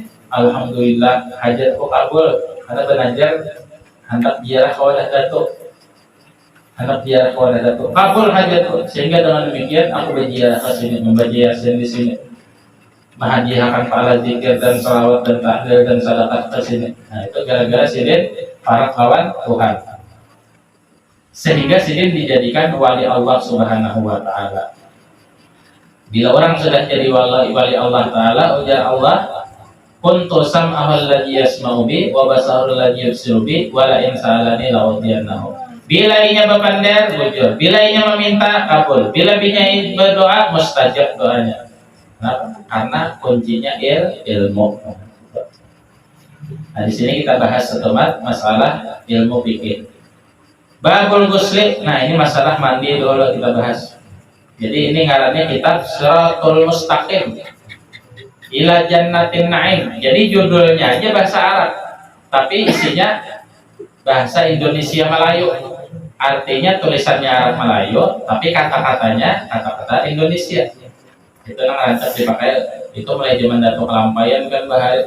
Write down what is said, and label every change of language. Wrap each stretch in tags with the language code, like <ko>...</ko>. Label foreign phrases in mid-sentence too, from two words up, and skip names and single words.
<bjn>Alhamdulillah hajatku kabul, karena belajar hendak ziarah kawadah datuk, hendak ziarah kawadah datuk, kabul hajatku, sehingga dengan demikian aku berziarah ke sini, membaca yasin di sini, menghadiahkan pahala zikir dan salawat dan tahlil dan sedekah ke sini. Nah itu gara-gara sidin para kawan Tuhan. Sehingga sidin dijadikan wali</bjn> <ar>الله سبحانه وتعالى.</ar> <bjn>Bila orang sudah jadi wali Allah Ta'ala, ujar Allah,</bjn> <ar>كنت سمعه الذي يسمع به وبصره الذي يبصر به ولئن سألني لأعطينه.</ar> <bjn>Bila inya bepander, bujur. Bila inya meminta, kabul. Bila inya berdoa, mustajab doanya. Kenapa? Karena kuncinya ilmu. Nah, di sini kita bahas setemat masalah ilmu fikih.</bjn> <ar>باب الغسل,</ar> <bjn>nah ini masalah mandi dulu kita bahas. Jadi ini ngarannya kitab Siratul Mustaqim ila Jannatin Na'im. Jadi judulnya aja bahasa Arab, tapi isinya bahasa Indonesia Melayu. Artinya tulisannya Arab Melayu, tapi kata-katanya kata-kata Indonesia. Itu yang rancak dipakai itu mulai zaman Datuk Kelampaian kan bahaya.</bjn>